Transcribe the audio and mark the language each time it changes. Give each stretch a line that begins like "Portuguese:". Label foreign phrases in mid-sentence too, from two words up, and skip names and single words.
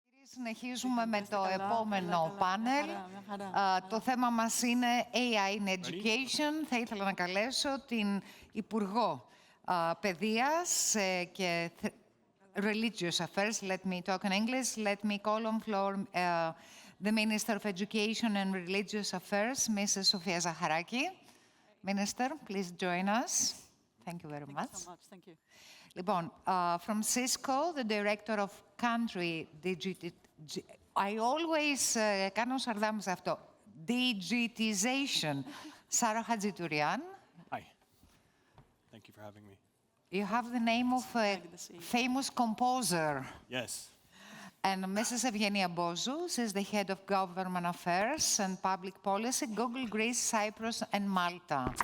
Greek: Συνεχίζουμε με το επόμενο πάνελ. Το θέμα μας είναι
English: AI in Education.
Greek: Θα ήθελα να καλέσω την Υπουργό Παιδείας και
English: Religious Affairs. Let me talk in English. Let me call on floor the Minister of Education and Religious Affairs, Mrs. Sofia Zaharaki. Minister, please join us. Thank you very much. Thank you so much. Thank you. Λοιπόν, from Cisco, the Director of Country I always
Greek: κάνω σαρδάμ σε αυτό.
English: Digitization. Sarah Hadjitourian. Hi. Thank you for having me. You have the name of a famous composer. Yes. And Mrs. Evgenia Bozu is the Head of Government Affairs and Public Policy, Google, Greece, Cyprus, and Malta.